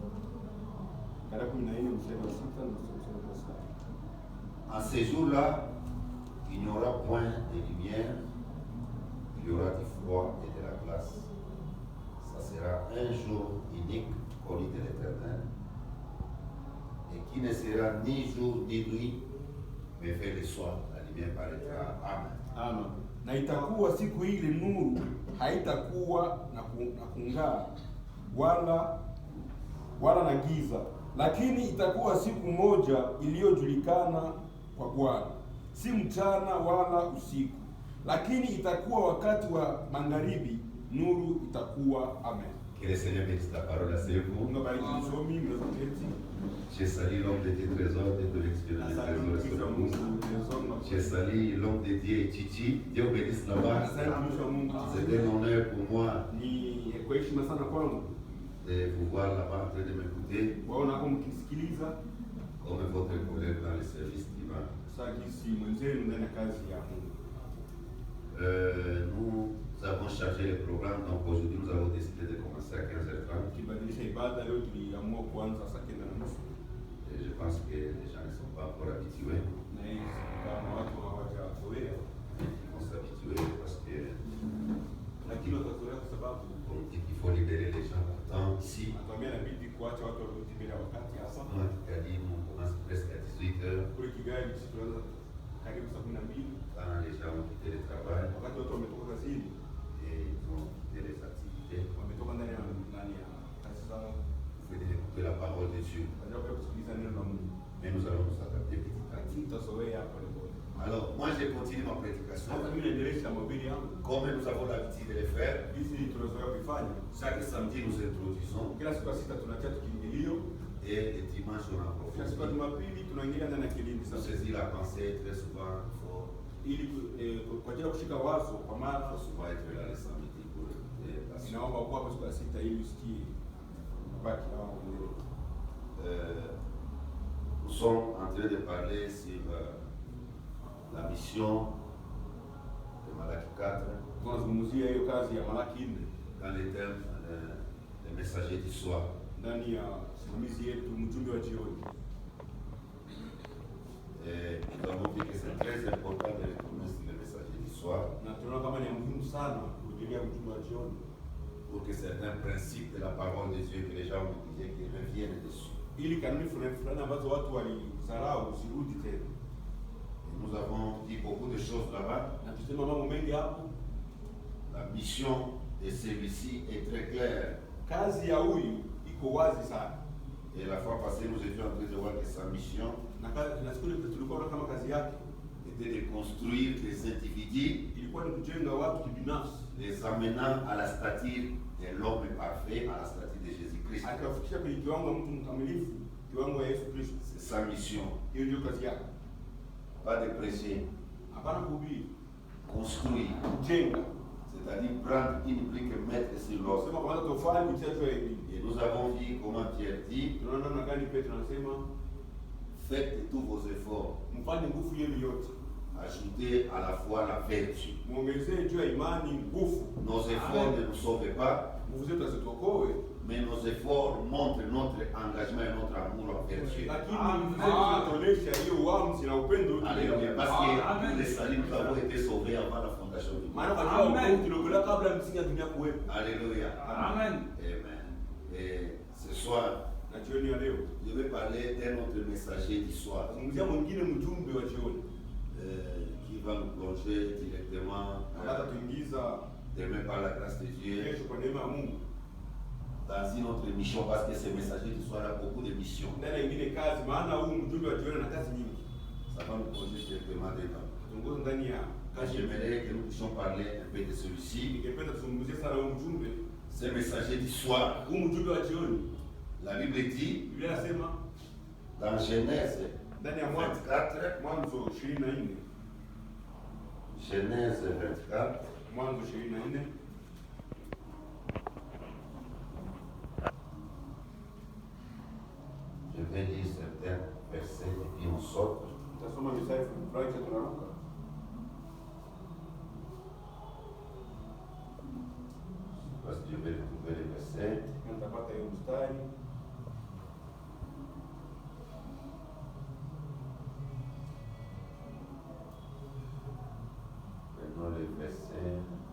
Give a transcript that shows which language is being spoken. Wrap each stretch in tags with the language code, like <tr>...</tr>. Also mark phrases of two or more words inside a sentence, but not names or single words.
<fr>En ces jours-là, il n'y aura point de lumière, il y aura du froid et de la glace. Ça sera un jour unique, connu de l'Éternel, et qui ne sera ni jour ni nuit, mais vers le soir. La lumière paraîtra. Amen. Amen.</fr> <sw>Na itakuwa siku ile nuru haitakuwa na kung'aa wala na giza, lakini itakuwa siku moja iliyojulikana kwa Bwana, si mchana wala usiku, lakini itakuwa wakati wa magharibi, nuru itakuwa. Amen.</sw> <fr>Que le Seigneur bénisse la parole à ses vous. Je salue l'homme de Dieu Trésor de l'expérience de Trésor sur le monde. Je salue l'homme de Dieu Chichi. Dieu bénisse là-bas. C'est un honneur pour moi de vous voir là-bas en train de m'écouter. Comme votre collègue dans le service divin. Nous Nous avons chargé le programme, donc aujourd'hui nous avons décidé de commencer à 15h30.</fr> <sw>Kibadilisha ibada leo tuliamua kuanza saa 9:30.</sw> <fr>Et je pense que les gens ne sont pas encore habitués.</fr> <sw>Na hii kama watu hawajazoea,</sw> <fr>Ils vont s'habituer parce que</fr> <sw>lakini watazoea kwa sababu</sw> <fr>on dit qu'il faut libérer les gens temps ici.</fr> <sw>anatumia inabidi kuacha watu warudi bila wakati hasa.</sw> <fr>Moi, Kigali, on commence presque à 18h.</fr> <sw>Kule Kigali sisi tunaanza karibu saa 12</sw> <fr>Quand les gens ont quitté le travail</fr> <sw>wakati watu wametoka kazini,</sw> <fr>et ils ont quitté les activités,</fr> <sw>wametoka ndani ya kazi zao,</sw> <fr>vous venez d'écouter la parole de Dieu.</fr> <sw>wanaenda kusikiliza neno la Mungu.</sw> <fr>Mais nous allons nous adapter petit à petit.</fr> <sw>Lakini tutazoea pole pole.</sw> <fr>Alors, moi, j'ai continué ma prédication.</fr> <sw>Sasa mimi naendelea mahubiri yangu</sw> <fr>Comme nous avons l'habitude de le faire,</fr> <sw>hizi tunazoea kuifanya.</sw> <fr>chaque samedi, nous introduisons</fr> <sw>Kila siku ya sita tunatia kiingilio,</sw> <fr>et le dimanche, on</fr> <sw>kila siku ya</sw> <fr>approfondit.</fr> <sw>Jumapili tunaingia ndani ya kilindi</sw> <fr>Pour</fr> <sw>sasa,</sw> <fr>saisir la pensée, très souvent, il faut</fr> <sw>ili kwa ajili ya kushika wazo kwa mara</sw> <fr>souvent être là le samedi pour écouter la suite.</fr> <sw>inaomba kuwa hapo siku ya sita ili usikie baki na wao kuendelea.</sw> <fr>Nous sommes en train de parler sur la mission de Malachie 4</fr> <sw>Tunazungumzia hiyo kazi ya Malaki 4</sw> <fr>dans les termes des messagers du soir.</fr> <sw>ndani ya simamizi yetu mjumbe wa jioni.</sw> <fr>Et nous avons vu que c'est très important de retourner sur les messagers du soir</fr> <sw>Na tunaona kama ni muhimu sana kurudia mjumbe wa jioni</sw> <fr>pour que certains principes de la parole de Dieu que les gens ont utilisés, qu'ils reviennent dessus.</fr> <sw>ili kanuni fulani ambazo watu walizarau zirudi tena.</sw> <fr>Et nous avons dit beaucoup de choses là-bas.</fr> <sw>Na tusema mambo mengi hapo.</sw> <fr>La mission de celui-ci est très claire.</fr> <sw>Kazi ya huyu iko wazi sana.</sw> <fr>Et la fois passée, nous étions en train de voir que sa mission</fr> <sw>Na siku ile tulikuwa kama kazi yake</sw> <fr>était de construire des individus,</fr> <sw>ilikuwa ni kujenga watu kibinafsi,</sw> <fr>les amenant à la stature de l'homme parfait, à la stature de Jésus-Christ.</fr> <sw>akafikisha kwenye kiwango mtu mkamilifu, kiwango ya Yesu Kristo.</sw> <fr>C'est sa mission.</fr> <sw>Hiyo ndio kazi yake.</sw> <fr>Pas de prêcher,</fr> <sw>Hapana kuhubiri,</sw> <fr>construire.</fr> <sw>kujenga.</sw> <fr>C'est-à-dire prendre une brique et mettre sur l'autre.</fr> <sw>Sema kwanza tofali kutia juu ya ingine.</sw> <fr>Et nous avons vu comment Pierre dit,</fr> <sw>Tunaona namna gani Petro anasema</sw> <fr>faites tous vos efforts,</fr> <sw>mfanye nguvu yenu yote.</sw> <fr>ajoutez à la foi la vertu.</fr> <sw>Muongezee juu ya imani nguvu.</sw> <fr>Nos efforts ne nous sauvent pas,</fr> <sw>Nguvu zetu hazituokoe,</sw> <fr>mais nos efforts montrent notre engagement et notre amour en vertu.</fr> <sw>lakini nguvu zetu zinatuonesha hiyo uamuzi na upendo wetu.</sw> <fr>Alléluia. Parce que pour le salut, nous avons été sauvés avant la fondation du monde.</fr> <sw>Maana kwa sababu Mungu tuliokolewa kabla ya msingi ya dunia kuwepo.</sw> <fr>Alléluia. Amen. Amen. Et ce soir,</fr> <sw>Na jioni ya leo</sw> <fr>je vais parler d'un autre messager du soir</fr> <sw>zungumzia mwingine mjumbe wa jioni</sw> <fr>qui va nous plonger directement</fr> <sw>ambaye tuingiza</sw> <fr>demain par la grâce de Dieu</fr> <sw>kesho kwa neema ya Mungu</sw> <fr>dans une autre mission parce que ce messager du soir a beaucoup de missions.</fr> <sw>ndani ya ingine kazi, maana huu mjumbe wa jioni ana kazi nyingi.</sw> <fr>Ça va nous plonger directement dedans.</fr> <sw>Tuongoze ndani ya kazi.</sw> <fr>J'aimerais que nous puissions parler un peu de celui-ci.</fr> <sw>Ningependa tuzungumzie sana huu mjumbe,</sw> <fr>Ce messager du soir,</fr> <sw>huu mjumbe wa jioni.</sw> <fr>la Bible dit</fr> <sw>Biblia inasema</sw> <fr>dans Genèse</fr> <sw>ndani ya Mwanzo 24, Mwanzo 24,</sw> <fr>Genèse 24,</fr> <sw>Mwanzo 24</sw> <fr>je vais lire certains versets et puis on sort.</fr> <sw>tutasoma mistari fulani kisha tunaruka.</sw> <fr>Parce que je vais retrouver les versets.</fr> <sw>Na tutapata hiyo mstari.</sw> <fr>Prenons les versets.</fr>